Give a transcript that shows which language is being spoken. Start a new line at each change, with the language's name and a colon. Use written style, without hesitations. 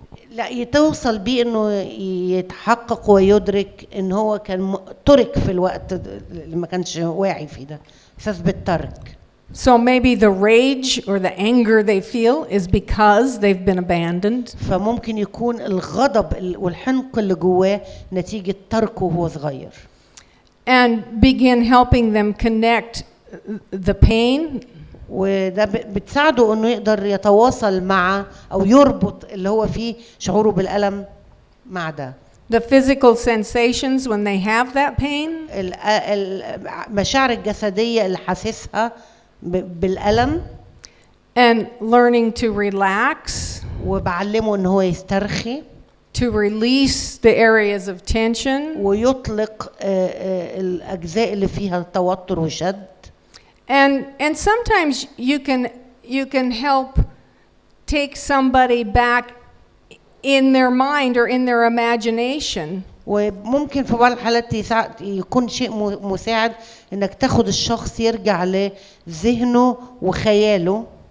Arabic: لا يتوصل بيه إنه يتحقق ويدرك إن هو كان ترك في الوقت اللي ما كانش واعي فيه ده، إحساس بالترك.
English: So maybe the rage or the anger they feel is because they've been abandoned.
Arabic: فممكن يكون الغضب والحنق اللي جواه نتيجة تركه وهو صغير.
English: And begin helping them connect the pain.
Arabic: وده بتساعده انه يقدر يتواصل مع او يربط اللي هو فيه شعوره بالألم مع ده.
English: The physical sensations when they have that pain.
Arabic: المشاعر الجسدية اللي حاسسها بالألم.
English: And learning to relax.
Arabic: وبعلمه ان هو يسترخي.
English: To release the areas of tension.
Arabic: ويطلق الأجزاء اللي فيها توتر وشد.
English: And sometimes you can help take somebody back in their mind or in their imagination.
Arabic: وممكن في بعض الحالات يكون شيء مساعد انك تاخد الشخص يرجع لذهنه وخياله.